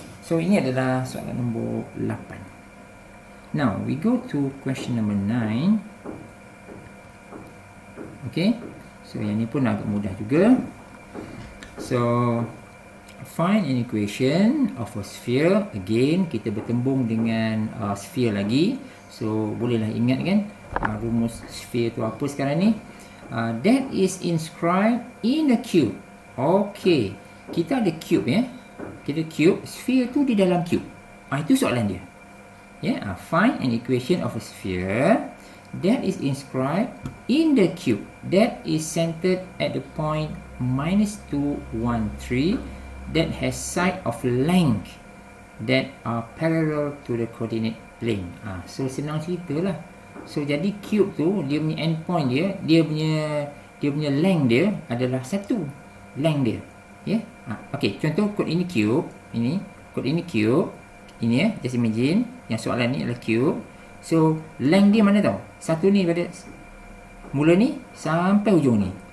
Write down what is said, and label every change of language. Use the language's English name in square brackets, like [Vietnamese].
[Malay] So ini adalah soalan nombor 8. [English] Now we go to question number 9. Okay. [Malay] So yang ni pun agak mudah juga. [English] So find an equation of a sphere. [Malay] Again, kita bertembung dengan sphere lagi. So bolehlah ingat kan rumus sphere tu apa sekarang ni. [English] That is inscribed in a cube. Okay, [Malay] kita ada [English] cube ya. [Malay] Kita cube, sphere tu di dalam cube. Itu soalan dia. [English] Find an equation of a sphere that is inscribed in the cube that is centered at the point -2, 1, 3 that has side of length that are parallel to the coordinate plane. [Malay] So senang cerita lah. So jadi cube tu dia punya endpoint dia punya length dia adalah 1 length dia. Okay, contoh kod ini cube, kod ini cube, ini [English] just imagine [Malay] yang soalan ni adalah cube. So length dia mana tau? 1 ni pada mula ni sampai ujung ni.